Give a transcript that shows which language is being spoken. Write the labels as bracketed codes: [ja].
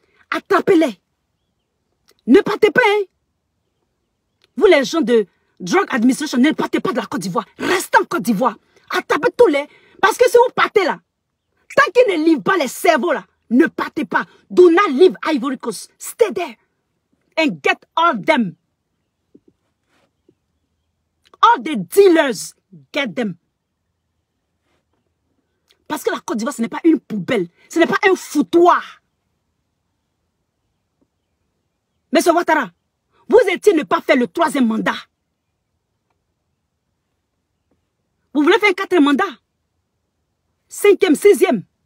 [fr] Attrapez-les. Ne partez pas, hein. Vous les gens de Drug Administration, ne partez pas de la Côte d'Ivoire. Restez en Côte d'Ivoire. Attrapez tous les... Parce que si vous partez là, tant qu'ils ne livrent pas les cerveaux là, ne partez pas. [en] Do not leave Ivory Coast. Stay there. And get all them. All the dealers, get them. [fr] Parce que la Côte d'Ivoire, ce n'est pas une poubelle. Ce n'est pas un foutoir. Monsieur Ouattara, vous étiez ne pas faire le 3e mandat. Vous voulez faire un 4e mandat? 5e, 6e.